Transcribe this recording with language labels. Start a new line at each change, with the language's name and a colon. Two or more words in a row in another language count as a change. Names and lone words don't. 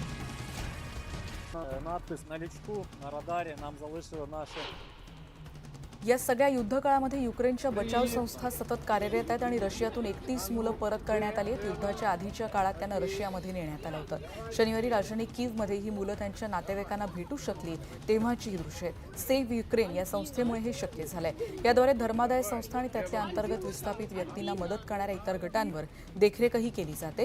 Ukrainian: Надпис на лючку, на радарі нам залишили наші
Marathi: या सगळ्या युद्धकाळामध्ये युक्रेनच्या बचाव संस्था सतत कार्यरत आहेत आणि रशियातून 31 मुलं परत करण्यात आली आहेत. युद्धाच्या आधीच्या काळात त्यांना रशियामध्ये नेण्यात आलं होतं. शनिवारी राजधानी कीव्हमध्ये ही मुलं त्यांच्या नातेवाईकांना भेटू शकली तेव्हाची ही दृश्य आहेत. सेव्ह युक्रेन या संस्थेमुळे हे शक्य झालंय. याद्वारे धर्मादाय संस्था आणि त्यातल्या अंतर्गत विस्थापित व्यक्तींना मदत करणाऱ्या इतर गटांवर देखरेखही केली जाते.